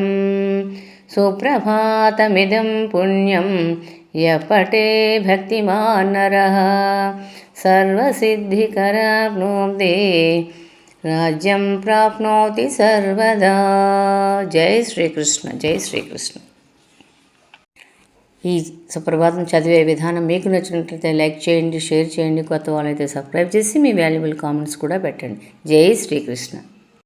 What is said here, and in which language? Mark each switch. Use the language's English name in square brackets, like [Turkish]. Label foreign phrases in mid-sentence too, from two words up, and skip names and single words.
[Sanskrit] सुप्रभातमिदं पुण्यं यः पठे भक्तिमान् नरः सर्वसिद्धिकराप्नोति राज्यं प्राप्नोति सर्वदा. [Telugu] జై శ్రీకృష్ణ. జై శ్రీకృష్ణ. ఈ సుప్రభాతం చదివే విధానం మీకు నచ్చినట్లయితే లైక్ చేయండి, షేర్ చేయండి, కొత్త వాళ్ళైతే సబ్స్క్రైబ్ చేసి మీ వాల్యుబుల్ కామెంట్స్ కూడా పెట్టండి. జై శ్రీకృష్ణ.